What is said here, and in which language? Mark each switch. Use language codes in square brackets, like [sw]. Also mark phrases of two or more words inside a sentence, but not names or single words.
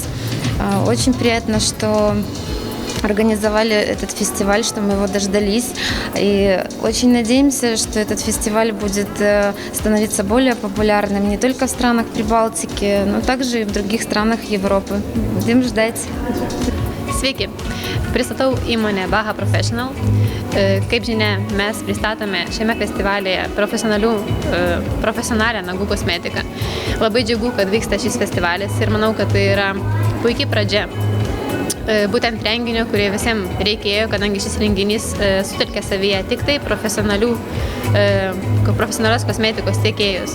[ru] Очень приятно, что организовали этот фестиваль, что мы его дождались. И очень надеемся, что этот фестиваль будет становиться более популярным не только в странах Прибалтики, но также и в других странах Европы. Будем ждать. [lt] Sveiki, pristatau įmonę Baha Professional. Kaip žinia, mes pristatome šiame festivalyje profesionalią nagų kosmetiką. Labai džiugu, kad vyksta šis festivalis ir manau, kad tai yra puikiai pradžia. Būtent renginio, kurie visiems reikėjo, kadangi šis renginys sutelkia savyje tik tai profesionalios kosmetikos tiekėjus.